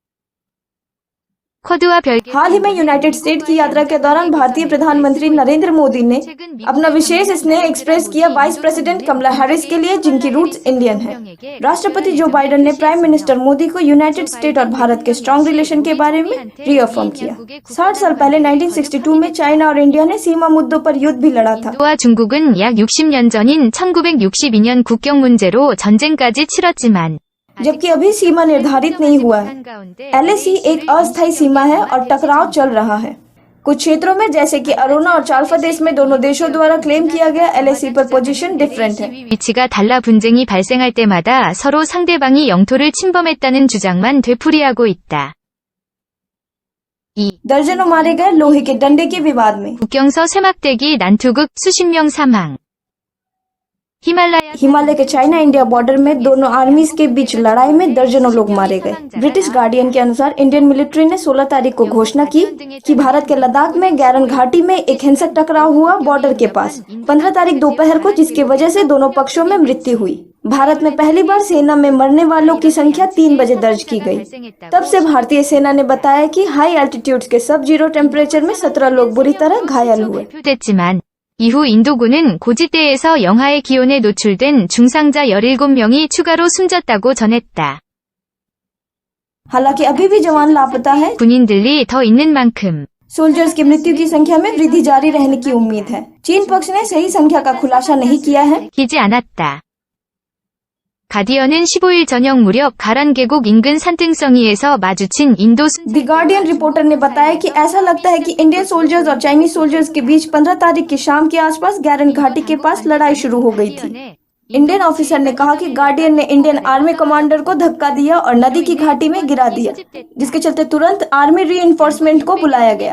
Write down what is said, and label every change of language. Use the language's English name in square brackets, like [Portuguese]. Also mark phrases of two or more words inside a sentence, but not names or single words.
[Hindi] हाल ही में यूनाइटेड स्टेट की यात्रा के दौरान भारतीय प्रधानमंत्री नरेंद्र मोदी ने अपना विशेष स्नेह एक्सप्रेस किया [English] vice president [Hindi] कमला हैरिस के लिए, जिनकी [English] roots Indian [Hindi] है। राष्ट्रपति जो बाइडेन ने [English] prime minister [Hindi] मोदी को यूनाइटेड स्टेट और भारत के [English] strong relation [Hindi] के बारे में रीअफर्म किया। 60 साल पहले 1962 में चाइना और इंडिया ने सीमा मुद्दों पर युद्ध भी लड़ा था। [Korean] 인도와 중국은 약 60년 전인 1962년 국경 문제로 전쟁까지 치렀지만 [Hindi] जबकि अभी सीमा निर्धारित नहीं हुआ है। LAC एक अस्थायी सीमा है और टकराव चल रहा है। कुछ क्षेत्रों में जैसे कि अरुणा और चाल प्रदेश में दोनों देशों द्वारा क्लेम किया गया LAC पर [English] position different [Hindi] है। [Korean] 위치가 달라 분쟁이 발생할 때마다 서로 상대방이 영토를 침범했다는 주장만 되풀이하고 있다. [Hindi] दर्जनों मारे गए लोहे के डंडे के विवाद में। [Korean] 국경서 쇠막대기 난투극 수십 명 사망. [Hindi] हिमालय के [English] China India border [Hindi] में दोनों आर्मीज के बीच लड़ाई में दर्जनों लोग मारे गए। ब्रिटिश गार्डियन के अनुसार [English] Indian military [Hindi] ने 16 तारीख को घोषणा की कि भारत के लद्दाख में गैरन घाटी में एक हिंसक टकराव हुआ बॉर्डर के पास 15 तारीख दोपहर को, जिसकी वजह से दोनों पक्षों में मृत्यु हुई। भारत में पहली बार सेना में मरने वालों की संख्या 3 बजे दर्ज की गई। तब से भारतीय सेना ने बताया कि [English] high altitude [Hindi] के [English] sub zero temperature [Hindi] में 17 लोग बुरी तरह घायल हुए। [Korean] 이후 인도군은 고지대에서 영하의 기온에 노출된 중상자 17명이 추가로 숨졌다고 전했다. [Hindi] हालांकि अभी भी जवान लापता है। [Korean] 군인들이 더 있는 만큼 [Hindi] सोल्जर्स की मृत्यु की संख्या में वृद्धि जारी रहने की उम्मीद है। चीन पक्ष ने सही संख्या का खुलासा नहीं किया है। [Korean] 밝히지 않았다. 가디언은 15일 저녁 무렵 가란 계곡 인근 산등성이에서 마주친 인도 [English] The Guardian reporter [Hindi] ने बताया कि ऐसा लगता है कि [English] Indian soldiers [Hindi] और [English] Chinese soldiers [Hindi] के बीच 15 तारीख की शाम के आसपास गैरन घाटी के पास लड़ाई शुरू हो गई थी। [English] Indian officer [Hindi] ने कहा कि गार्डियन ने [English] Indian army commander [Hindi] को धक्का दिया और नदी की घाटी में गिरा दिया, जिसके चलते तुरंत [English] army reinforcement [Hindi] को बुलाया गया।